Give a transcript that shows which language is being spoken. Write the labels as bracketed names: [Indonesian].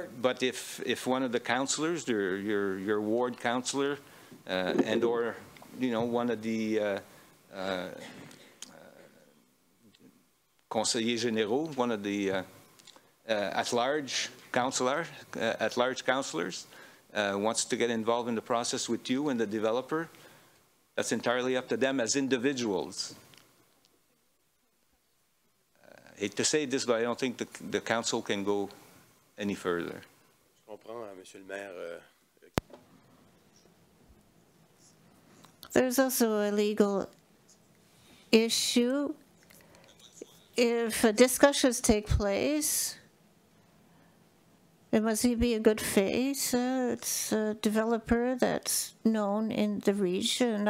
[English] But if one of the councillors, your ward councillor, and or, you know, one of the conseillers généraux, one of the at-large councillors wants to get involved in the process with you and the developer, that's entirely up to them as individuals. I hate to say this, but I don't think the council can go any further. [French] Je comprends, Monsieur le maire. [English] There's also a legal issue. If discussions take place, it must be a good faith. It's a developer that's known in the region.